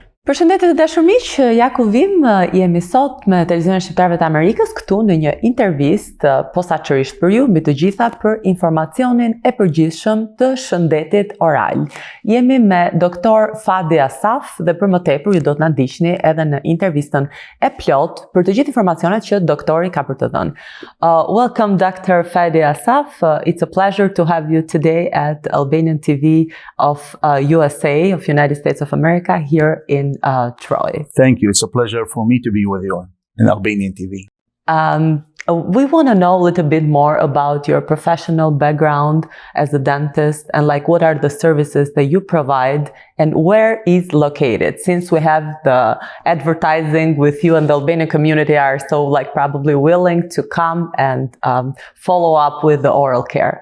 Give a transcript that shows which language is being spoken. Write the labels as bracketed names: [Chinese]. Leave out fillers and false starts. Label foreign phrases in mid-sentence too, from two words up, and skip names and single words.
[Albanian] Përshëndetje të dashur miq, ja ku vim, jemi sot me Televizionin Shqiptarëve të Amerikës këtu në një intervistë posaçërisht për ju, mbi të gjitha për informacionin e përgjithshëm të shëndetit oral. Jemi me doktor Fadi Assaf dhe për më tepër ju do të na ndiqni edhe në intervistën e plot për të gjithë informacionet që doktori ka për të dhënë. [English] Welcome Dr. Fadi Assaf. It's a pleasure to have you today at Albanian TV of USA, of United States of America, here in Troy. Thank you. It's a pleasure for me to be with you in Albanian TV. We want to know a little bit more about your professional background as a dentist and what are the services that you provide and where is located, since we have the advertising with you and the Albanian community are so probably willing to come and follow up with the oral care.